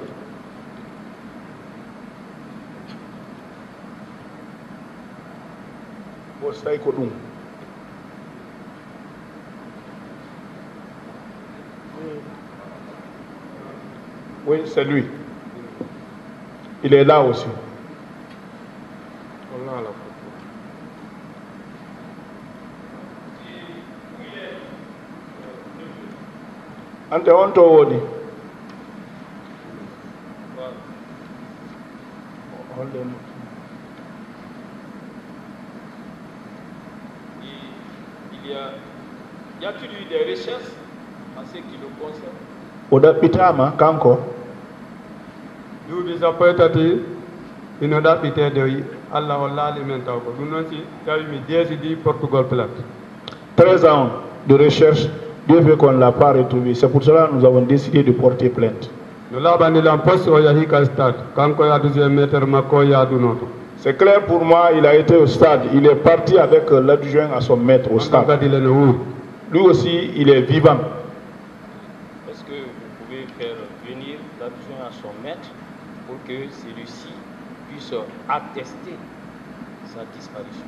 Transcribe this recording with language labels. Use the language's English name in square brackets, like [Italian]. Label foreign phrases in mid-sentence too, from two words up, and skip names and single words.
[French] Oui, c'est lui. Il est là aussi. [Fula] Ante on to woni. [French] Y a-t-il eu des recherches en ce qui le concerne? [Fula] Oda pitama kanko. Duubi sappo e tati ino ɗaɓɓitede Allah o laali men taw ko ɗum noon si tawi mi jeesidi Portugal plate. [French] 13 ans de recherche, Dieu fait qu'on ne l'a pas retrouvé. C'est pour cela que nous avons décidé de porter plainte. [Fula] No laaɓanilan poste o yahi ka stade kanko ya 2e maître makko yaadunoto. [French] C'est clair pour moi, il a été au stade. Il est parti avec l'adjoint à son maître au stade. Lui aussi, il est vivant. Est-ce que vous pouvez faire venir l'adjoint à son maître pour que celui-ci puisse attester sa disparition?